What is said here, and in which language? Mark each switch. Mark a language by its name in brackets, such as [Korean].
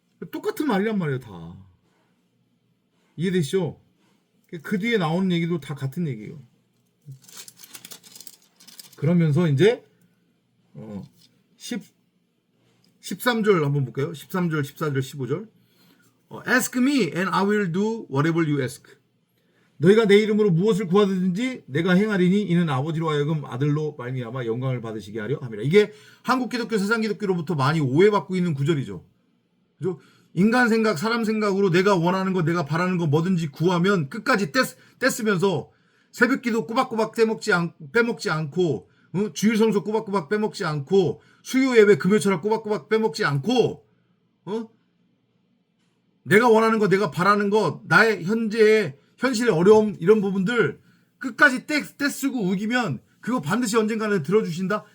[Korean] 똑같은 말이란 말이에요. 다. 이해되시죠? 그 뒤에 나오는 얘기도 다 같은 얘기예요. 그러면서 이제 13절 한번 볼까요? 13절, 14절, 15절. [English] Ask me and I will do whatever you ask. [Korean] 너희가 내 이름으로 무엇을 구하든지 내가 행하리니 이는 아버지로 하여금 아들로 말미암아 영광을 받으시게 하려 함이라. 이게 한국 기독교, 세상 기독교로부터 많이 오해받고 있는 구절이죠. 그죠? 인간 생각, 사람 생각으로 내가 원하는 거, 내가 바라는 거 뭐든지 구하면 끝까지 떼쓰면서 새벽기도 꼬박꼬박 빼먹지 않고, 주일 성수 꼬박꼬박 빼먹지 않고, 수요 예배 금요철학 꼬박꼬박 빼먹지 않고, 내가 원하는 거, 내가 바라는 거, 나의 현실의 어려움, 이런 부분들 끝까지 떼쓰고 우기면 그거 반드시 언젠가는 들어주신다?